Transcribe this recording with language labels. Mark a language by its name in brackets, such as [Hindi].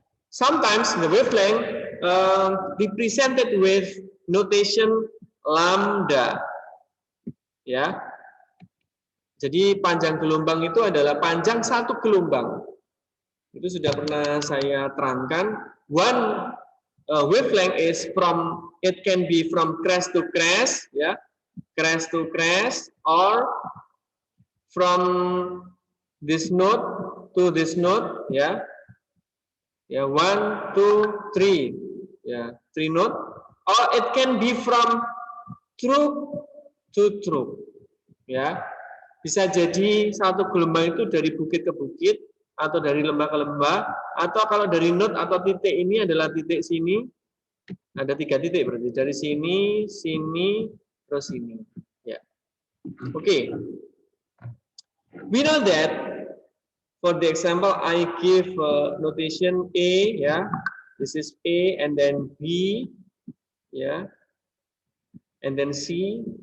[English] Sometimes the wavelength represented with notation lambda, ya. [Indonesian] Jadi panjang gelombang itu adalah panjang satu gelombang. Itu sudah pernah saya terangkan. [English] One wavelength is from, it can be from crest to crest, ya, crest to crest, or from this node to this node, ya, ya, 1, 2, 3, ya, 3 node, or it can be from trough to trough, ya. [Indonesian] Bisa jadi satu gelombang itu dari bukit ke bukit, atau dari lembah ke lembah, atau kalau dari node atau titik ini adalah titik sini, ada 3 titik berarti dari sini, sini, terus sini, ya. [English] Okay, we know that for the example I give notation A, ya, this is A, and then B, ya, and then C.